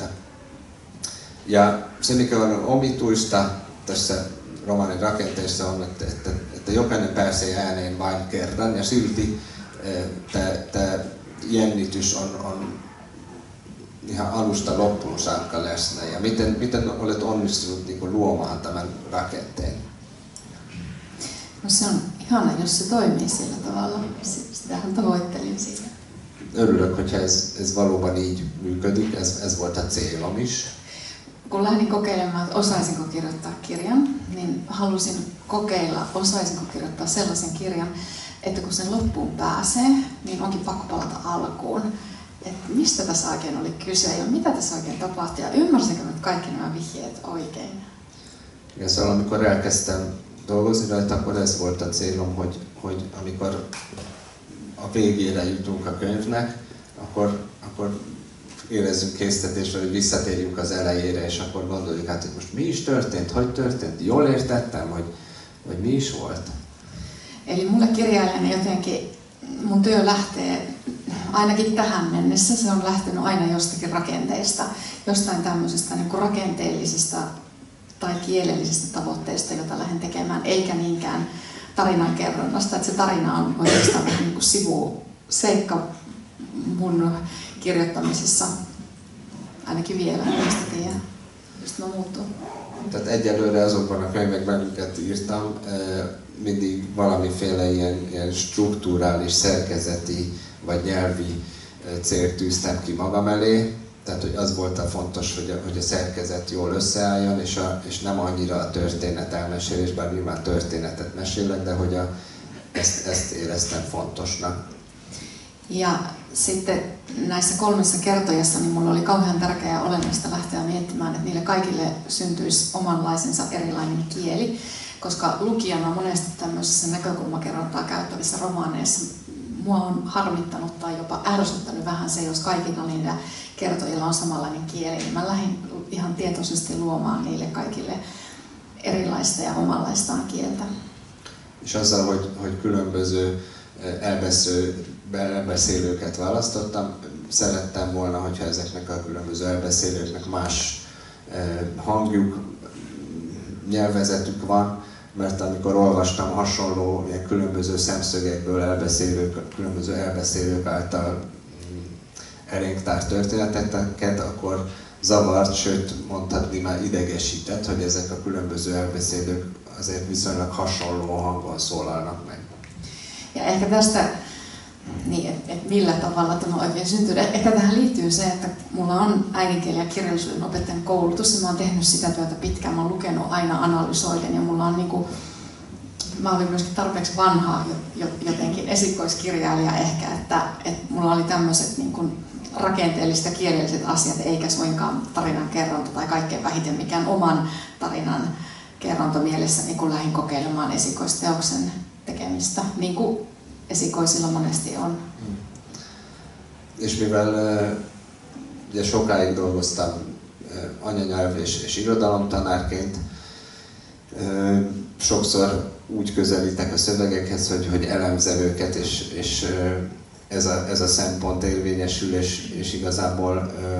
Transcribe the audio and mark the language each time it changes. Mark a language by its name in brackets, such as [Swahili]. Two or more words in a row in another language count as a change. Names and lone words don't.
[Finnish] Ja se, mikä on omituista tässä romaanin rakenteessa, on, että jokainen pääsee ääneen vain kerran, ja silti tämä jännitys on ihan alusta loppuun saakka läsnä. Ja miten olet onnistunut niin kuin luomaan tämän rakenteen? No se on ihana, jos se toimii sillä tavalla. Sitähän tavoittelin siinä. [Hungarian] Örülök, hogyha ez valóban így működik, ez volt a célom is. [Finnish] Kun lähdin kokeilemaan, että osaisinko kirjoittaa kirjan, niin halusin kokeilla, osaisinko kirjoittaa sellaisen kirjan, että kun sen loppuun pääsee, niin onkin pakko palata alkuun. Että mistä tässä oikein oli kyse ja mitä tässä oikein tapahtui ja ymmärsinkö nyt kaikki nämä vihjeet oikein. Ja silloin, [Hungarian] amikor elkezdtem dolgozni rajta, akkor ez volt a célom, hogy amikor a végére jutunk a könyvnek, akkor érezzünk késztetésre, hogy visszatérjünk az elejére, és akkor gondoljuk hát, hogy most mi is történt, hogy történt, jól értettem, hogy mi is volt. [Finnish] Eli mulle kirjailijana jotenkin mun työ lähtee ainakin tähän mennessä, se on lähtenyt aina jostakin rakenteista, jostain tämmöisestä niin kuin rakenteellisista tai kielellisistä tavoitteista, jota lähden tekemään, eikä niinkään tarinankerronnasta. Että se tarina on oikeastaan niin kuin sivuseikka mun kirjoittamisessa, ainakin vielä, mistä tiedä, mistä mä muuttuu. [Hungarian] Tehát egyelőre azokban a könyvekben, amiket írtam, mindig valamiféle ilyen strukturális, szerkezeti vagy nyelvi célt tűztem ki magam elé. Tehát, hogy az volt a fontos, hogy a szerkezet jól összeálljon, és nem annyira a történet elmesélés, bár nyilván történetet mesélek, de hogy ezt éreztem fontosnak. [Finnish] Ja sitten näissä 3 kertojassa niin mulla oli kauhean tärkeää ja olennaista lähteä miettimään, että niille kaikille syntyisi omanlaisensa erilainen kieli, koska lukijana monesti tämmöisissä näkökulmakerrontaa käyttävissä romaaneissa mua on harmittanut tai jopa ärsyttänyt vähän se, jos kaikilla niillä kertojilla on samanlainen kieli, niin mä lähdin ihan tietoisesti luomaan niille kaikille erilaista ja omanlaistaan kieltä. [Hungarian] És azzal, hogy különböző elbeszélőket választottam, szerettem volna, hogyha ezeknek a különböző elbeszélőknek más hangjuk, nyelvezetük van, mert amikor olvastam hasonló ilyen különböző szemszögekből különböző elbeszélők által elénk tárt történeteket, akkor zavart, sőt mondhatni már idegesített, hogy ezek a különböző elbeszélők azért viszonylag hasonló hangon szólalnak meg. [Finnish] Ja ehkä tästä, niin, että millä tavalla tämä oikein syntyy. Ehkä tähän liittyy se, että mulla on äidinkieli- ja kirjallisuuden opettajan koulutus ja mä oon tehnyt sitä työtä pitkään. Mä oon lukenut aina analysoiden ja mulla on niinku, mä olin myöskin tarpeeksi vanha jotenkin esikoiskirjailija ehkä, että mulla oli tämmöiset niinku rakenteelliset ja kielelliset asiat eikä suinkaan tarinan kerronta tai kaikkein vähiten mikään oman tarinan kerronta mielessä, niin kun lähdin kokeilemaan esikoisteoksen tekemistä, niin kuin esikoisilla monesti on. [Hungarian] És mivel ugye sokáig dolgoztam anyanyelv és irodalomtanárként, sokszor úgy közelítek a szövegekhez, hogy elemzem őket, és ez a szempont érvényesül, és igazából